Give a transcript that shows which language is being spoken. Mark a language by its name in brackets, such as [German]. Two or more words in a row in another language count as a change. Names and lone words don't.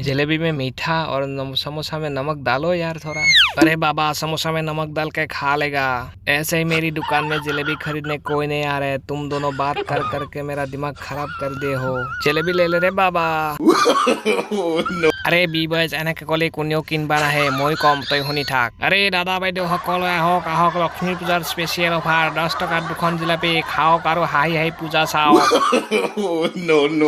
[Hindi] जलेबी में मीठा और समोसा में नमक डालो यार थोड़ा। अरे बाबा समोसा में नमक डाल के खा लेगा। ऐसे ही मेरी दुकान में जलेबी खरीदने कोई नहीं आ रहे, तुम दोनों बात कर करके मेरा दिमाग खराब कर दे हो। जलेबी ले ले रे बाबा। [Assamese] अरे बीबस এনেকে কলে কোনেও কিনবা নাহে, মই কম তই শুনি থাক। আরে দাদা বাইদেউ সকলে আহক আহক, লক্ষ্মী পূজাৰ [English] special offer, [Assamese] 10 টকাত 2খন জিলাপি খাওক আৰু হাঁহি হাঁহি পূজা চাওক।